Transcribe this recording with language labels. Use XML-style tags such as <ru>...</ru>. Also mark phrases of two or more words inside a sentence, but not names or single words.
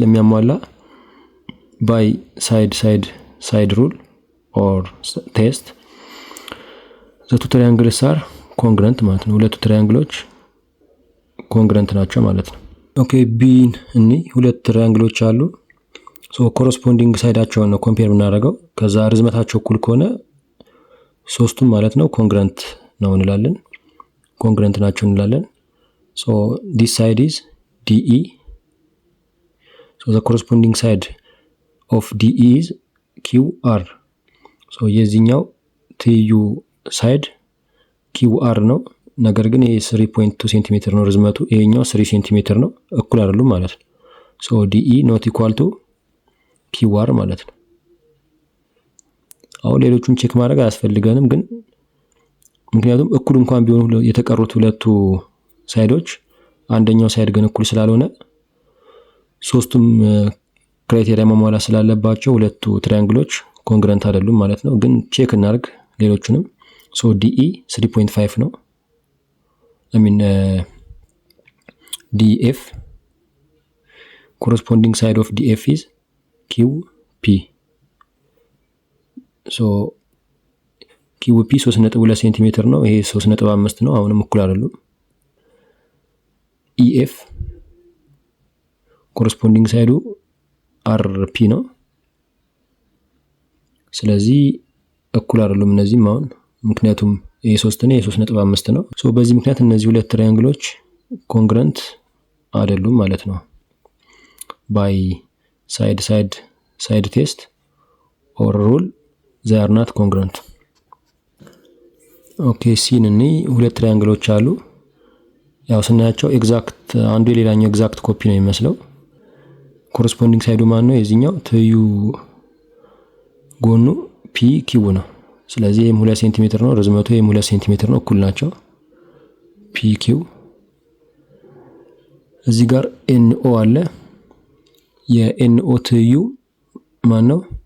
<am>ስለሚያሟላ</am> <en>by side rule or test the two triangles are congruent</en> <am>ማለት ነው። ሁለቱ ትራያንግሎች ኮንግረንት ናቸው ማለት ነው። ኦኬ ቢን እኒ ሁለት ትራያንግሎች አሉ። ኮረስፖንዲንግ ሳይዳቸውን ነው ኮምፔር የምናደርገው። ከዛ ርዝመታቸው እኩል ከሆነ ሶስቱም ማለት ነው ኮንግረንት ነው እንላለን። ኮንግረንት ናቸው እንላለን።</am> <en>this side is DE. The corresponding side of DE is QR.</en> <am>የዚህኛው ትይዩ ሳይድ QR ነው። ነገር ግን ይሄ 3.2 ሴንቲሜትር ነው ርዝመቱ። ይሄኛው 3 ሴንቲሜትር ነው። እኩል አይደሉም ማለት ነው።</am> <en>DE not equal to QR</en> <am>ማለት ነው። አሁን ሌሎቹን ቼክ ማድረግ አያስፈልገንም፣ ግን ምክንያቱም እኩል እንኳን ቢሆኑ የተቀሩት ሁለቱ ሳይዶች አንደኛው ሳይድ ግን እኩል ስላልሆነ ሶስቱም ክራይቴሪያ መሟላት ስላለባቸው ሁለቱ ትራያንግሎች ኮንግረንት አይደሉም ማለት ነው። ግን ቼክ እናርግ ሌሎቹንም። ሶ ዲኢ 3.5 ነው። ዲኤፍ</am> <en>corresponding side of DF is QP.</en> <am>ሶ QP 3.2 ሴንቲሜትር ነው። ይሄ 3.5 ነው። አሁንም እኩል አይደሉም። EF</am> <en>corresponding side</en> <am>RP ነው። ስለዚህ እኩል አይደሉም እነዚህም አሁን፣ ምክንያቱም ይሄ 3 ነው፣ ይሄ 3.5 ነው። ሶ በዚህ ምክንያት እነዚህ ሁለት ትራያንግሎች ኮንግረንት አይደሉም ማለት ነው።</am> <en>by side test or rule they are not congruent.</en> <am>ኦኬ ሲን እኔ ሁለት ትራያንግሎች አሉ። ያው ስናያቸው ኤግዛክት አንዱ የሌላኛው</am> <en>exact copy</en> <am>ነው የሚመስለው። ኮረስፖንዲንግ ሳይዱ ማን ነው? የዚህኛው ትዩ ጎኑ ፒ ኪው ነው። ስለዚህ ይሄም 2 ሴንቲሜትር ነው ርዝመቱ፣ ይሄም 2 ሴንቲሜትር ነው፣ እኩል ናቸው ፒ ኪው። እዚህ ጋር ኤንኦ አለ። የኤንኦ ትዩ ማን ነው?</am>